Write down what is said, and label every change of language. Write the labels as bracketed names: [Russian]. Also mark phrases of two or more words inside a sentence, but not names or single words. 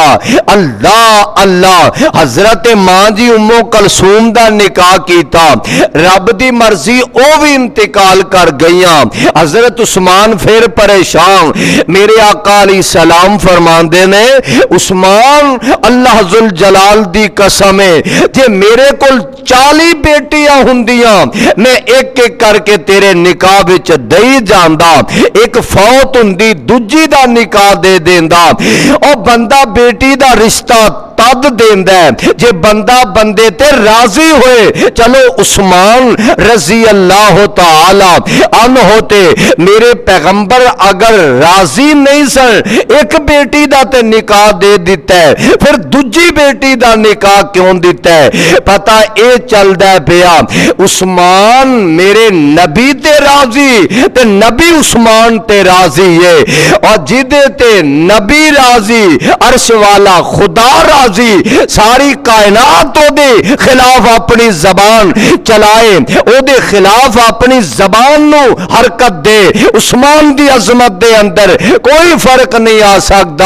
[Punjabi] اللہ اللہ، حضرت ماں جی ام کلثوم دا نکاح کیتا، رب دی مرضی او بھی انتقال کر گئیاں۔ حضرت عثمان پھر پریشان۔ میرے آقا [Arabic] علیہ السلام [Punjabi] فرماندے نے عثمان اللہ ذوالجلال دی قسم ہے، جے میرے کول 40 بیٹیاں ہوندیاں میں ایک ایک کر کے تیرے نکاح وچ دئی جاندا، ایک فوت ہوندی دوجی دا نکاح دے دیندا۔ او بندہ بیٹی دا رشتہ تد دیندا ہے جے بندہ بندے تے راضی ہوئے۔ چلو عثمان [Arabic] رضی اللہ تعالی عنہ [Punjabi] تے میرے پیغمبر اگر راضی نہیں سن، ایک بیٹی دا تے نکاح دے دیتا ہے، پھر دوجی بیٹی دا نکاح کیوں دیتا ہے؟ پتہ اے چلدا پیا عثمان میرے نبی تے راضی تے نبی عثمان تے راضی ہے، اور جدے تے نبی راضی عرش والا خدا راضی، ساری کائنات او دے خلاف اپنی زبان چلائے، او دے خلاف اپنی زبان نو حرکت دے۔ عثمان دی عظمت دے اندر کوئی فرق نہیں آ سکتا۔